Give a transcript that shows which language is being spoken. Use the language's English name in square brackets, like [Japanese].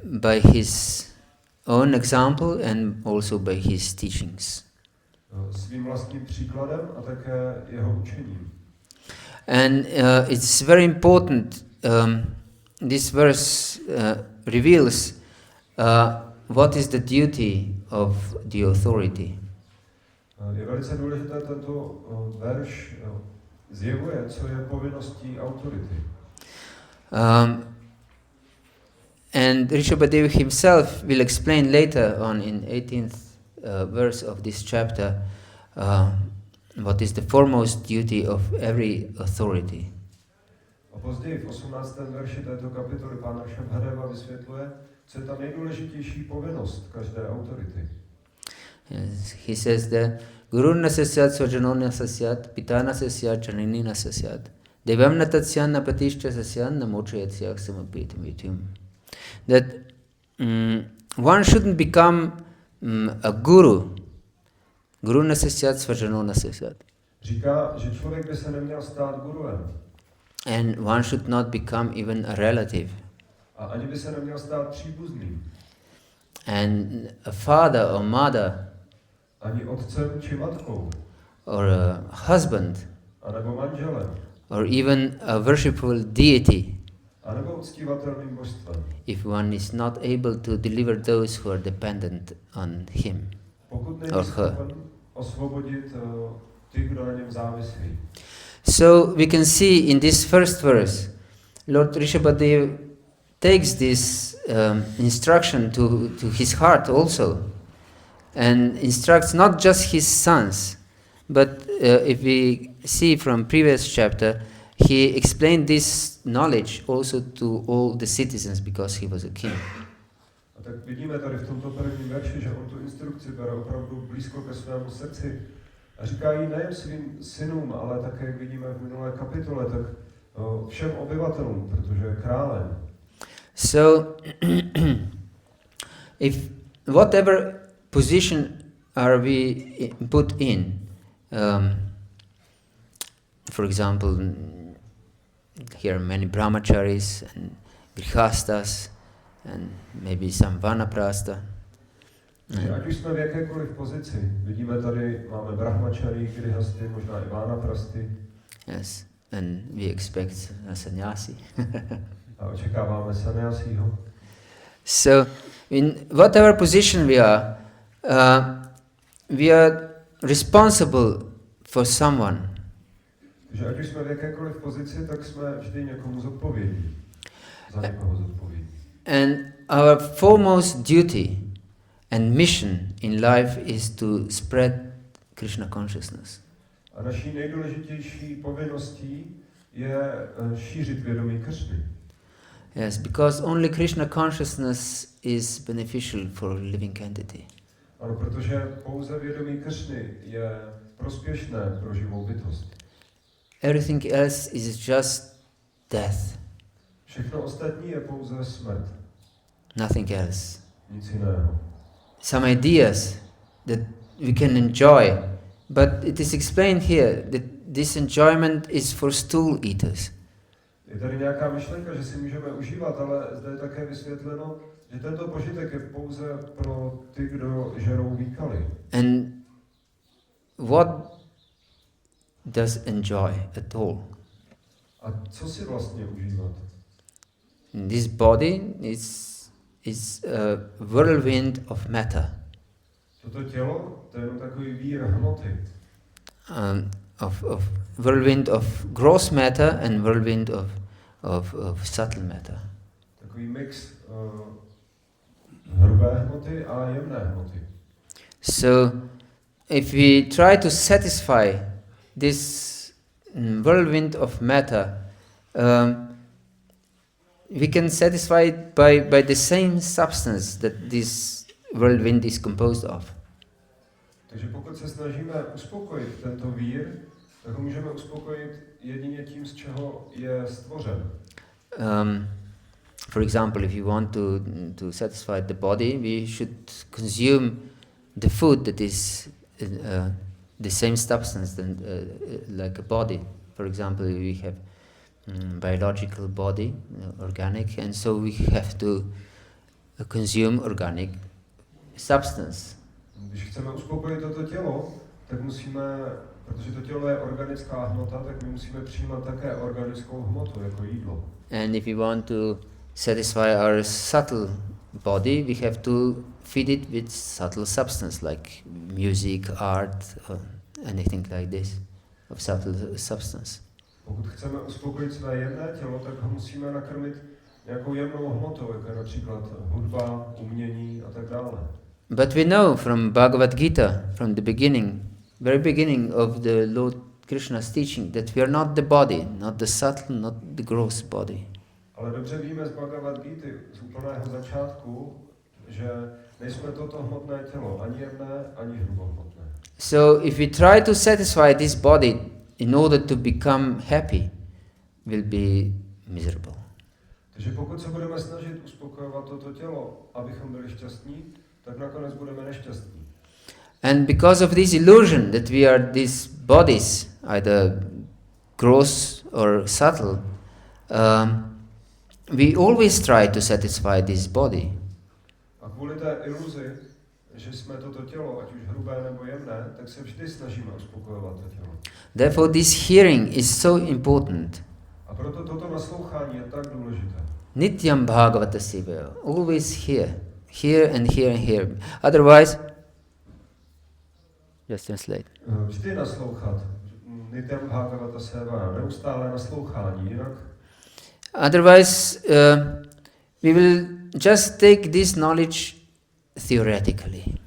[English] By his own example and also by his teachings. [Czech] Svým vlastním příkladem a také jeho učením. [English] And it's very important, this verse reveals what is the duty of the authority. [Czech] Je velice důležité, tento verš zjevuje, co je povinností autority. [English] And Rsabadeva himself will explain later on in 18th verse of this chapter what is the foremost duty of every authority. [Czech] A později v 18. verši této kapitoly pán Rsabadeva vysvětluje, co je ta nejdůležitější povinnost každé autority. [English] Yes, he says that [Sanskrit] Guru nasasyat svajano nasasyat pita nasasyat janini nasasyat devam natasyan napatishcha sasyan namochayatsyak samapitam vityum. [English] That one shouldn't become a guru. [Sanskrit] Guru nasasyat svajano nasasyat. [Czech] Říká, že člověk by se neměl stát guruem. [English] And one should not become even a relative. [Czech] A ani by se neměl stát příbuzným. [English] And a father or mother. [Czech] Ani otcem či matkou. [English] Or a husband. [Czech] A nebo manželem. [English] Or even a worshipful deity. [Czech] A nebo uctívatelným božstvem. [English] If one is not able to deliver those who are dependent on him. [Czech] Pokud není schopen osvobodit ty, kdo na něm závislí. [English] So we can see in this first verse, Lord Rsabadeva takes this instruction to his heart also, and instructs not just his sons, but if we see from previous chapter, he explained this knowledge also to all the citizens because he was a king. [Czech] A tak vidíme tady v tomto prvním verši, že on tu instrukci bere opravdu blízko ke svému srdci a říká ji nejen svým synům, ale také, jak vidíme v minulé kapitole, tak všem obyvatelům, protože je králem. [English] So, if whatever position are we put in, for example, here are many brahmacharis and grihastas and maybe some vanaprastha. [Czech] Ať už jsme v jakékoliv pozici, vidíme tady, máme brahmačary, grihasty, možná i vanaprasty. [English] Yes, and we expect a sannyasi. [Czech] A očekáváme sannyasiho. [English] So, in whatever position we are responsible for someone. [Czech] Že ať už jsme v jakékoliv pozici, tak jsme vždy někomu zodpovědní. Za někoho zodpovědní. [English] And our foremost duty and mission in life is to spread Krishna consciousness. [Czech] A naší nejdůležitější povinností je šířit vědomí Kršny. [English] Yes, because only Krishna consciousness is beneficial for living entity. [Czech] Ano, protože pouze vědomí Kršny je prospěšné pro živou bytost. [English] Everything else is just death. [Czech] Všechno ostatní je pouze smrt. [English] Nothing else. [Czech] Nic jiného. [English] Some ideas that we can enjoy, but it is explained here that this enjoyment is for stool eaters. [Czech] Je tady nějaká myšlenka, že si můžeme užívat, ale zde je také vysvětleno, Že tento požitek je pouze pro ty, kdo žerou výkaly. [English] And what does enjoy at all? [Czech] A co si vlastně užívat? [English] This body is a whirlwind of matter. [Czech] Toto tělo, to je jenom takový vír hmoty. [English] Of whirlwind of gross matter and whirlwind of subtle matter. [Czech] Takový mix hrubé hmoty a jemné hmoty. [English] So, if we try to satisfy this whirlwind of matter, we can satisfy it by the same substance that this whirlwind is composed of. [Czech] Takže pokud se snažíme uspokojit tento vír, tak ho můžeme uspokojit jedině tím, z čeho je stvořen. [English] For example, if you want to satisfy the body, we should consume the food that is the same substance than like a body. For example, we have biological body, organic, and so we have to consume organic substance. [Czech] Když chceme uspokojit toto tělo, tak musíme, protože to tělo je organická hmota, tak my musíme přijímat také organickou hmotu jako jídlo. [English] And if we want to satisfy our subtle body, we have to feed it with subtle substance like music, art, or anything like this, of subtle substance. [Czech] Pokud chceme uspokojit své jemné tělo, tak ho musíme nakrmit nějakou jemnou hmotou, jako je například hudba, umění a tak dále. [English] But we know from Bhagavad-gita, from the beginning, very beginning of the Lord Krishna's teaching, that we are not the body, not the subtle, not the gross body. [Czech] Ale dobře víme z Bhagavad-gity, z úplného začátku, že nejsme toto hmotné tělo, ani jemné, ani hrubohmotné. [English] So if we try to satisfy this body in order to become happy, will be miserable. [Czech] Takže pokud se budeme snažit uspokojovat toto tělo, abychom byli šťastní, tak nakonec budeme nešťastní. [English] And because of this illusion that we are these bodies, either gross or subtle, we always try to satisfy this body. [Czech] A kvůli té iluzi, že jsme toto tělo, ať už hrubé nebo jemné, tak se vždy snažíme uspokojovat to tělo. [English] Therefore this hearing is so important. [Czech] A proto toto naslouchání je tak důležité. [Sanskrit] Nityam Bhagavata-seva, [English] always here and here and here. Otherwise, just translate. [Czech] Vždy naslouchat. [Sanskrit] Nityam Bhagavata-seva, [Czech] neustále naslouchání, jinak. [English] Otherwise, we will just take this knowledge theoretically.